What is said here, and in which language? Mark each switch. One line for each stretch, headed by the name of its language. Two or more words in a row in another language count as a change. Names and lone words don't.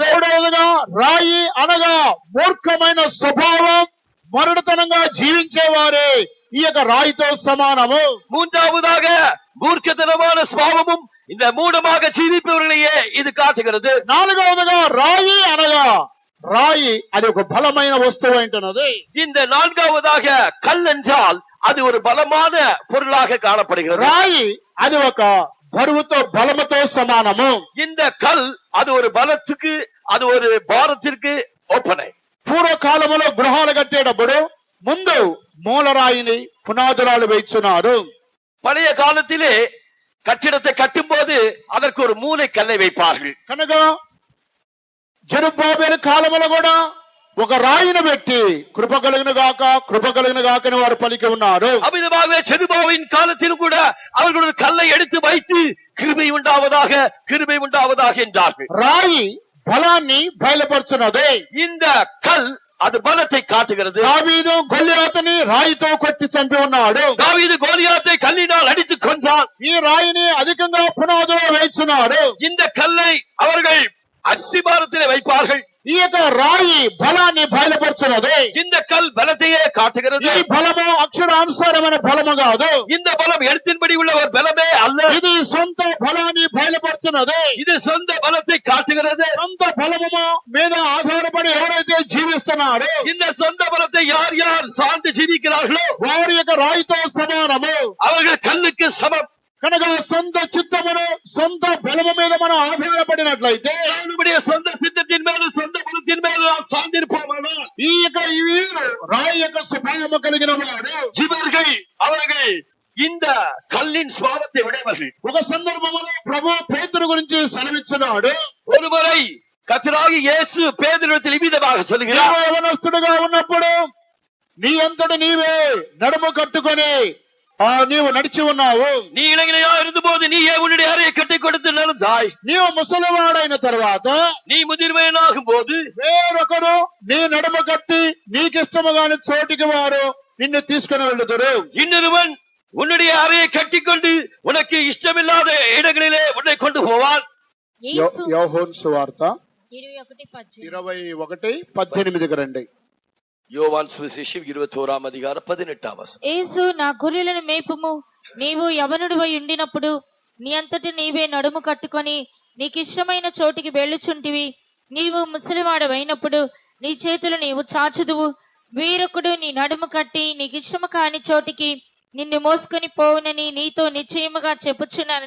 Telugu: మూడవదిగా రాయి అనగా మూర్ఖమైన స్వభావం మరుడుతనంగా జీవించేవారే ఈ యొక్క రాయితో సమానము.
Tamil: மூன்றாவதாக மூர்க்கத்தனமான சுபாவமும் இந்த மூடமாக ஜீவிப்பவர்களையே இது காட்டுகிறது.
Telugu: నాలుగవదిగా రాయి అనగా రాయి అది ఒక బలమైన వస్తువు అంటున్నది.
Tamil: இந்த நான்காவதாக கல் என்றால் அது ஒரு பலமான பொருளாக காணப்படுகிறது.
Telugu: రాయి అది ఒక బరువుతో బలముతో సమానము.
Tamil: இந்த கல் அது ஒரு பலத்துக்கு அது ஒரு பாரத்திற்கு ஒப்பனை.
Telugu: పూర్వకాలములో గృహాలు కట్టేటప్పుడు ముందు మూలరాయిని పునాదురాలు వేస్తున్నారు.
Tamil: பழைய காலத்திலே கட்டிடத்தை கட்டும் போது அதற்கு ஒரு மூலை கல்லை வைப்பார்கள்.
Telugu: కనుక జెరుబ్బాబెలు కాలములో కూడా ఒక రాయిని పెట్టి కృప కలిగిన గాక అని వారు పలికి ఉన్నారు.
Tamil: அவ்விதமாக செருபாவின் காலத்திலும் கூட அவர்கள் ஒரு கல்லை எடுத்து வைத்து கிருபை உண்டாவதாக என்றார்கள்.
Telugu: రాయి బలాన్ని బయలుపరుచున్నది.
Tamil: இந்த கல் அது பலத்தை காட்டுகிறது.
Telugu: దావీదు గొల్లియాతుని రాయితో కొట్టి చంపి ఉన్నాడు.
Tamil: தாவீது கோலியாத்தை கல்லினால் அடித்துக் கொன்றான்.
Telugu: ఈ రాయిని అధికంగా పునాదులో వేస్తున్నాడు.
Tamil: இந்த கல்லை அவர்கள் அஸ்திபாரத்திலே வைப்பார்கள்.
Telugu: ఈ యొక్క రాయి బలాన్ని బయలుపరుచున్నది.
Tamil: இந்த கல் பலத்தையே காட்டுகிறது.
Telugu: ఈ బలము అక్షరానుసారమైన బలము కాదు.
Tamil: இந்த பலம் எழுத்தின்படி உள்ள ஒரு பலமே அல்ல.
Telugu: ఇది సొంత బలాన్ని బయలుపరుచున్నది.
Tamil: இது சொந்த பலத்தை காட்டுகிறது.
Telugu: సొంత బలము మీద ఆధారపడి ఎవరైతే జీవిస్తున్నారో
Tamil: இந்த சொந்த பலத்தை யார் யார் சார்ந்து ஜீவிக்கிறார்களோ
Telugu: వారి యొక్క రాయితో సమానము.
Tamil: அவர்கள் கல்லுக்கு சமம்.
Telugu: కనుక సొంత చిత్తమును సొంత బలము మీద మనం ఆధారపడినట్లయితే
Tamil: நம்முடைய சொந்த சித்தத்தின் மேலும் சொந்த பலத்தின் மேலும் நாம் சார்ந்திருப்போமானால்
Telugu: ఈ యొక్క వీరు రాయి యొక్క స్వభావము కలిగిన వాడు.
Tamil: இவர்கள் அவர்கள் இந்த கல்லின் சுவாபத்தை உடையவர்கள்.
Telugu: ఒక సందర్భంలో ప్రభు పేతురు గురించి సెలవిస్తున్నాడు.
Tamil: ஒருமுறை கர்த்தராகிய இயேசு பேதுருவிடத்தில் இவ்விதமாக சொல்கிறார்.
Telugu: నీవు యవనస్తుడుగా ఉన్నప్పుడు నీ అంతటి నీవే నడుము కట్టుకొని నీవు నడిచి ఉన్నావు.
Tamil: நீ இளைஞனையா இருந்தபோது நீயே உன்னுடைய அறையை கட்டிக் கொடுத்து நடந்தாய்.
Telugu: నీవు ముసలివాడైన తర్వాత
Tamil: நீ முதிர்மையனாகும் போது
Telugu: వేరొకరు నీ నడుము కట్టి నీకిష్టముగాని చోటికి వారు నిన్ను తీసుకుని వెళ్తురు.
Tamil: இன்னொருவன் உன்னுடைய அறையை கட்டிக்கொண்டு உனக்கு இஷ்டமில்லாத இடங்களிலே உன்னை கொண்டு போவான்.
Telugu: యేసు యోహోను సువార్త 21:18. 21:18 రండి.
Tamil: யோவான் சுவிசேஷம் 21:18.
Telugu: యేసు నా గొర్రెలను మేపుము, నీవు యవనుడివై ఉండినప్పుడు నీ అంతటి నీవే నడుము కట్టుకొని నీకిష్టమైన చోటికి వెళ్ళుచుంటివి. నీవు ముసలివాడవైనప్పుడు నీ చేతులు నీవు చాచుదువు. వేరొకడు నీ నడుము కట్టి నీకిష్టము కాని చోటికి నిన్ను మోసుకొని పోవునని నీతో నిశ్చయముగా చెప్పుచున్నానని